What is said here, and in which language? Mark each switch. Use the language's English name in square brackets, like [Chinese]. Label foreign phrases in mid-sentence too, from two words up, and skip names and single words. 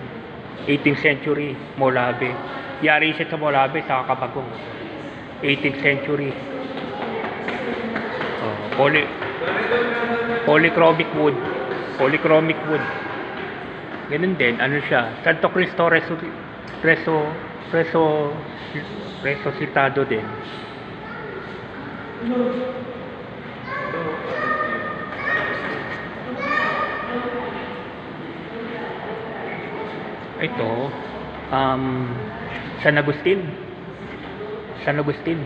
[English] 18th century, Molave. [Filipino] Yari siya sa Molave, sa Kabagong. [English] 18th century. Polychromic wood. Polychromic wood. [Filipino] Ganun din, ano siya? Santo Cristo resucitado din. Ito, San Agustin. San Agustin.